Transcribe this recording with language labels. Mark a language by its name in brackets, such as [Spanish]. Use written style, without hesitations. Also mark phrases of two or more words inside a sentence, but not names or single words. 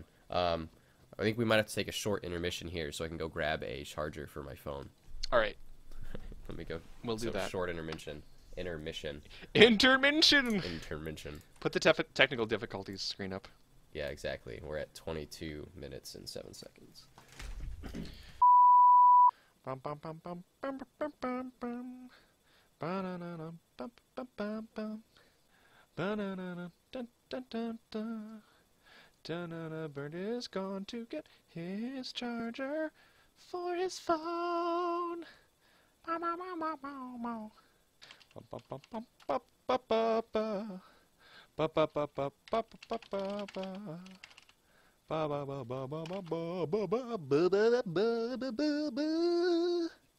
[English] I think we might have to take a short intermission here so I can go grab a charger for my phone. All right. Let me go. We'll do that. Short intermission. Intermission. Put the technical difficulties screen up. Yeah, exactly. We're at 22 minutes and 7 seconds. Bum bum bum bum bum bum bum bum. Ba-na-na-na, bum bum bum bum. Ba-na-na-na, dun dun dun dun. Bernd is gone to get his charger for his phone. ba ba ba ba ba ba ba ba ba ba ba. Ba ba ba ba ba ba ba ba ba ba ba ba ba.